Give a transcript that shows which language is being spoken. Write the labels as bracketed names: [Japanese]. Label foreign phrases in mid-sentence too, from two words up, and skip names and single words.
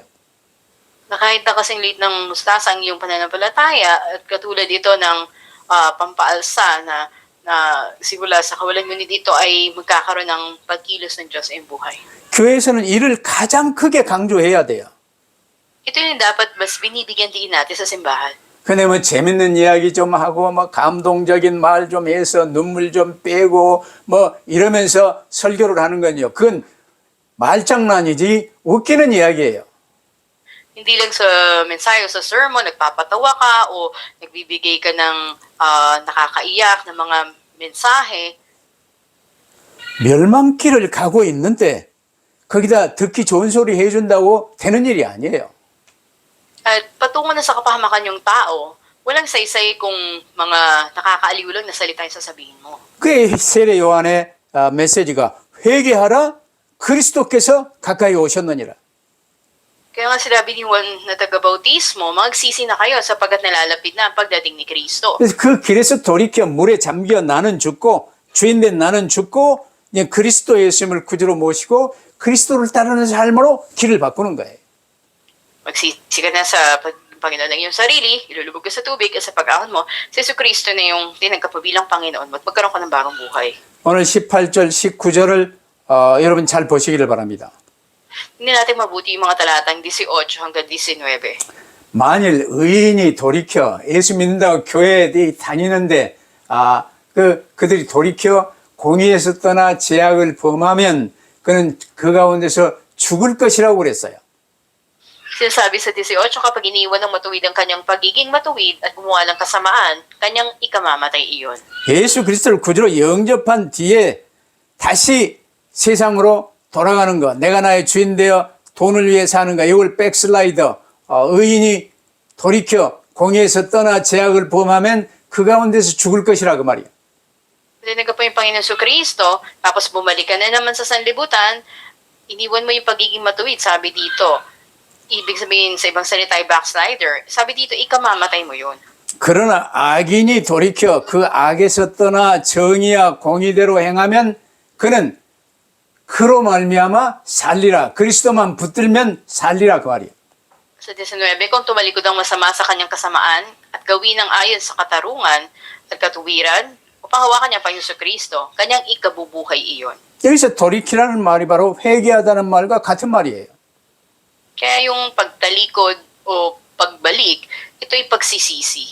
[Filipino] Na kahit na kasing liit ng mustasa ang iyong pananampalataya at katulad ito ng pampaalsa na simula sa kawalan, ngunit ito ay magkakaroon ng pagkilos ng Diyos sa iyong buhay. [Korean] 교회에서는 이를 가장 크게 강조해야 돼요. [Filipino] Ito yung dapat mas binibigyan diin natin sa simbahan. [Korean] 근데 뭐 재밌는 이야기 좀 하고 뭐 감동적인 말 좀 해서 눈물 좀 빼고 뭐 이러면서 설교를 하는 건요. 그건 말장난이지 웃기는 이야기예요. [Filipino] Hindi lang sa mensahe o sa sermon, nagpapatawa ka o nagbibigay ka ng nakakaiyak na mga mensahe. [Korean] 멸망길을 가고 있는데 거기다 듣기 좋은 소리 해준다고 되는 일이 아니에요. [Filipino] At patungo na sa kapahamakan yung tao, walang saysay kung mga nakakaaliw lang na salita yung sasabihin mo. [Korean] 그의 세례 요한의 메시지가 회개하라 그리스도께서 가까이 오셨느니라. [Filipino] Kaya nga sinabi ni Juan na taga-bautismo, magsisi na kayo sapagkat nalalapit na ang pagdating ni Kristo. [Korean] 그래서 그 길에서 돌이켜 물에 잠겨 나는 죽고 주인된 나는 죽고 이제 그리스도 예수님을 구주로 모시고 그리스도를 따르는 삶으로 길을 바꾸는 거예요. [Filipino] Magsisi ka na sa ang Panginoon ng iyong sarili, ilulubog ka sa tubig at sa pag-ahon mo, si Jesucristo na yung tinagka bilang Panginoon mo at magkaroon ka ng bagong buhay. [Korean] 오늘 18절, 19절을 여러분 잘 보시기를 바랍니다. [Filipino] Hindi natin 마buti yung mga talatang 18 hanggang 19. [Korean] 만일 의인이 돌이켜 예수 믿는다고 교회에 다니는데 그들이 돌이켜 공의에서 떠나 죄악을 범하면 그는 그 가운데서 죽을 것이라고 그랬어요. [Filipino] Sinasabi sa 18, kapag iniwan ng matuwid ang kanyang pagiging matuwid at gumawa ng kasamaan, kanyang ikamamatay iyon. [Korean] 예수 그리스도를 구주로 영접한 뒤에 다시 세상으로 돌아가는 것, 내가 나의 주인 되어 돈을 위해 사는 것, 이걸 백슬라이더, 의인이 돌이켜 공의에서 떠나 죄악을 범하면 그 가운데서 죽을 것이라 그 말이에요. [Filipino] Dinig ka po yung Panginoon sa Kristo, tapos bumalik ka na naman sa sanlibutan, iniwan mo yung pagiging matuwid, sabi dito. Ibig sabihin sa ibang salita ay backslider. Sabi dito, ikamamatay mo yun. [Korean] 그러나 악인이 돌이켜 그 악에서 떠나 정의와 공의대로 행하면 그는 그로 말미암아 살리라. 그리스도만 붙들면 살리라 그 말이에요. [Filipino] Sa 19, kung tumalikod ang masama sa kanyang kasamaan at gawin ang ayon sa katarungan at katuwiran, upang hawakan niya pa yung sa Kristo, kanyang ikabubuhay iyon. [Korean] 여기서 돌이키라는 말이 바로 회개하다는 말과 같은 말이에요. [Filipino] Kaya yung pagtalikod o pagbalik, ito'y pagsisisi.